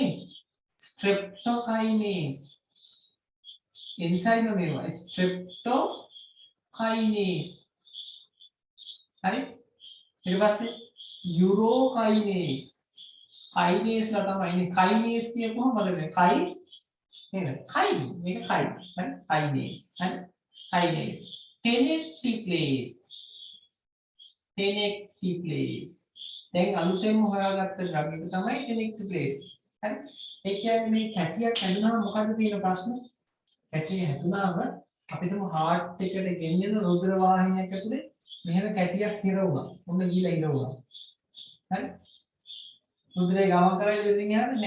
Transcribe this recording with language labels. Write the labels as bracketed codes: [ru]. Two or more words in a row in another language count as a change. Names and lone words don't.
[si] streptokinase. එන්සයිම් මේවා streptokinase. හරි? ඊට පස්සේ urokinase. kinase ලා තමයි ඉන්නේ. kinase කියපුවම බලන්න. කයි නේද? කයි. මේක කයි. හරි? kinase. හරි? kinase. tenecteplase. tenecteplase. දැන් අලුතෙන්ම හොයාගත්ත ඩ්‍රග් එක තමයි tenecteplase. හරි? ඒ කියන්නේ මේ කැටියක් හැදුනම මොකද්ද තියෙන ප්‍රශ්නේ? කැටිය හැදුනම අපි තුමු heart එකට ගෙන්නන රුධිර වාහිනියක් ඇතුලේ මෙහෙම කැටියක් හිරවුණා. ඔන්න ගිහලා හිරවුණා. හරි? රුධිරේ ගමන් කරගෙන ඉතින් යන්නේ නැහැ.